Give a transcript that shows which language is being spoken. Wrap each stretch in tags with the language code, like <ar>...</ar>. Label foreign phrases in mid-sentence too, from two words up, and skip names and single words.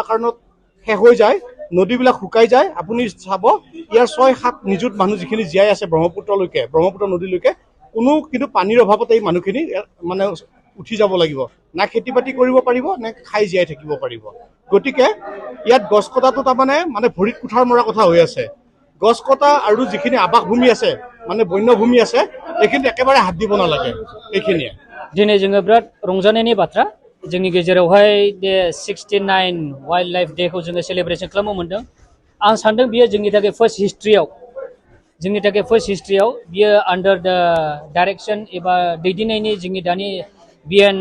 <as>কাৰণত শেষ হৈ যায় নদীবিলাক শুকাই যায় আপুনি চাব ইয়াৰ 6-7 নিযুত মানুহ যিখিনি জীয়াই আছে ব্ৰহ্মপুত্ৰ নদীলৈকে কোনো কিন্তু পানীৰ অভাৱতে এই মানুহখিনি মানে উঠি যাব লাগিব না খেতি বাতি কৰিব পাৰিব নে খাই জীয়াই থাকিব পাৰিব গতিকে ইয়াত গছ কটাটো তাৰমানে মানে ভৰিত কুঠাৰ মৰা কথা হৈ আছে গছ কটা আৰু যিখিনি আৱাসভূমি আছে মানে বন্যভূমি আছে এইখিনি একেবাৰে হাত দিব নালাগে এইখিনিয়ে</as> <brx>दिनै जोङो बिराद रंजानायनि बाथ्रा जोंनि गेजेरावहाय बे 69</brx> <en>wild life</en> <brx>डेखौ जोङो सेलिब्रेशन खालामनो मोन्दों आं सान्दों बियो जोंनि थाखाय फार्स्ट हिस्ट्रियाव बियो</brx> <en>under the direction</en> <brx>एबा दैदेननायनि जोंनि दानि BN</brx>